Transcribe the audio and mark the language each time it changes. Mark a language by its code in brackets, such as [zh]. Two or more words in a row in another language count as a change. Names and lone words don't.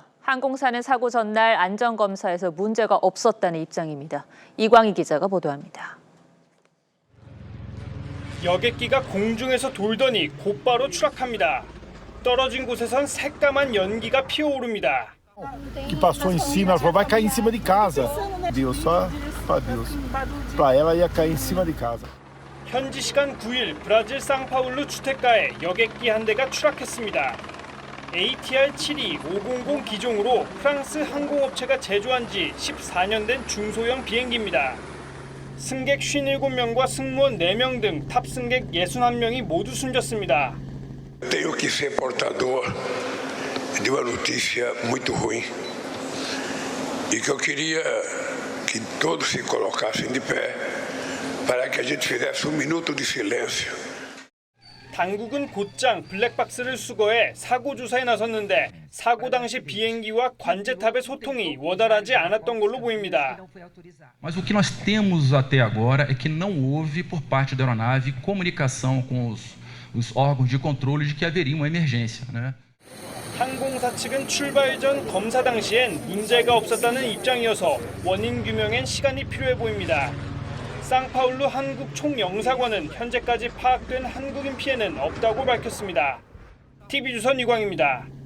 [ko] 항공사는 사고 전날 안전검사에서 문제가 없었다는 입장입니다. 이광희 기자가 보도합니다. 여객기가 공중에서 돌더니 곧바로 추락합니다. 떨어진 곳에선 새까만 연기가 피어오릅니다. [pt] que passou em cima, ela falou, vai cair em cima de casa. Deus, só para Deus. Para ela ia cair em cima de casa. [ko] 현지 시간 9일 브라질 상파울루 주택가에 여객기 한 대가 추락했습니다. ATR-72 500 기종으로 프랑스 항공업체가 제조한 지 14년 된 중소형 비행기입니다. 승객 57명과 승무원 4명 등 탑승객 61명이 모두 숨졌습니다. [pt] Tenho que ser portador de uma notícia muito ruim e que eu queria que todos se colocassem de pé para que a gente fizesse minuto de silêncio. [ko] 당국은 곧장 블랙박스를 수거해 사고 조사에 나섰는데 사고 당시 비행기와 관제탑의 소통이 원활하지 않았던 걸로 보입니다. [pt] Mas o que nós temos até agora é que não houve por parte da aeronave comunicação com os órgãos de controle de que haveria uma emergência, né? [ko] 항공사 측은 출발 전 검사 당시엔 문제가 없었다는 입장이어서 원인 규명엔 시간이 필요해 보입니다. 상파울루 한국 총영사관은 현재까지 파악된 한국인 피해는 없다고 밝혔습니다. TV조선 이광입니다.